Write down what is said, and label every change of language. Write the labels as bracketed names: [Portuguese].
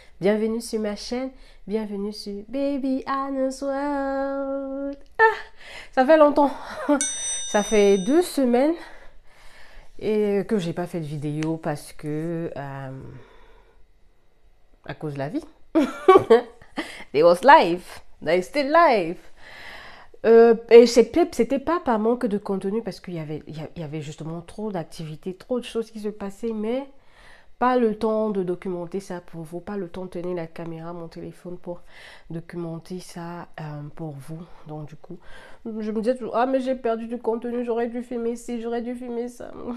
[French] Bienvenue sur ma chaîne, bienvenue sur Baby Anna's World. Ça fait longtemps, ça fait 2 semaines et que j'ai pas fait de vidéo parce que à cause de la vie. [English] It was life, it's still life. [French] Et c'était pas par manque de contenu parce qu'il y avait justement trop d'activités, trop de choses qui se passaient, mais pas le temps de documenter ça pour vous, pas le temps de tenir la caméra, mon téléphone pour documenter ça pour vous. Donc du coup, je me disais toujours, ah mais j'ai perdu du contenu, j'aurais dû filmer ci, j'aurais dû filmer ça.